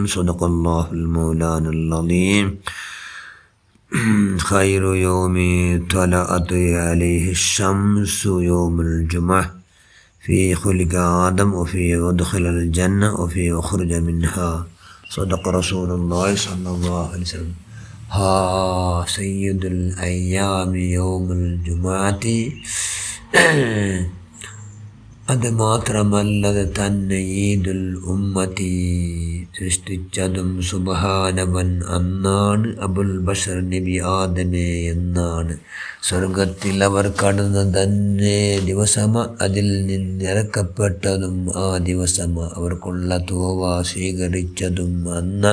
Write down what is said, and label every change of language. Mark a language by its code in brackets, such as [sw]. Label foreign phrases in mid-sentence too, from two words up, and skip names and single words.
[ar] صدق الله المولانا العظيم. خير يوم طلعت عليه الشمس يوم الجمعة، في خلق آدم وفي ودخل الجنة وفي أخرج منها. صدق رسول الله صلى الله عليه وسلم. ها سيد الأيام يوم الجمعة [ml] അത് മാത്രമല്ലത് തന്നെ [ar] عيد الأمة. [ml] സൃഷ്ടിച്ചതും സുബ്ഹാനവൻ അന്നാണ്. അബുൽ ബഷർ നബി ആദമേ എന്നാണ്. സ്വർഗത്തിൽ അവർ കടന്ന തന്നെ ദിവസമ, അതിൽ നിന്നിറക്കപ്പെട്ടതും ആ ദിവസമ, അവർക്കുള്ള തൗബ സ്വീകരിച്ചതും അന്ന്.